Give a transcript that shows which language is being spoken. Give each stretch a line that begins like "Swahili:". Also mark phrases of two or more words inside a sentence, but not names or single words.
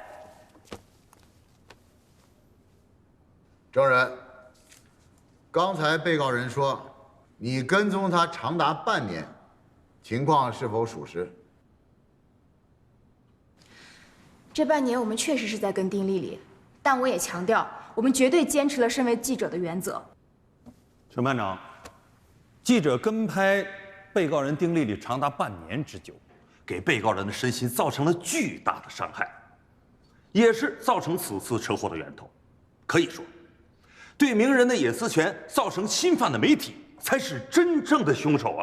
Chinese: 證人，剛才被告人說你跟蹤他長達半年，情況是否屬實？這半年我們確實是在跟丁麗麗，但我也強調，我們絕對堅持了身為記者的原則。沈班長，记者跟拍被告人丁丽丽長達半年之久，給被告人的身心造成了巨大的傷害，也是造成此次車禍的源頭。可以說，對名人的隱私權造成侵犯的媒體才是真正的兇手啊！